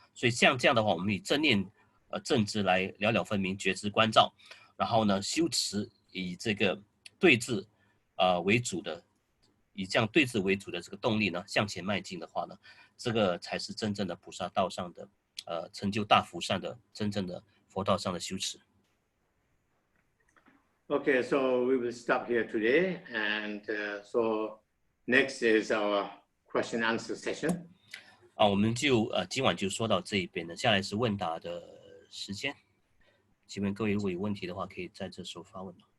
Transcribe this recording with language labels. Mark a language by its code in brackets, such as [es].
[zh] 所以像这样的话，我们以正念、正知来了了分明、觉知关照，然后呢修持以这个对治为主的，以这样对治为主的这个动力呢向前迈进的话呢，这个才是真正的菩萨道上的成就大福善的真正的佛道上的修持。 [en] Okay, so we will stop here today, and so next is our question answer session. [zh] 我们就今晚就说到这一边了，下来是问答的时间。请问各位如果有问题的话，可以在这时候发问。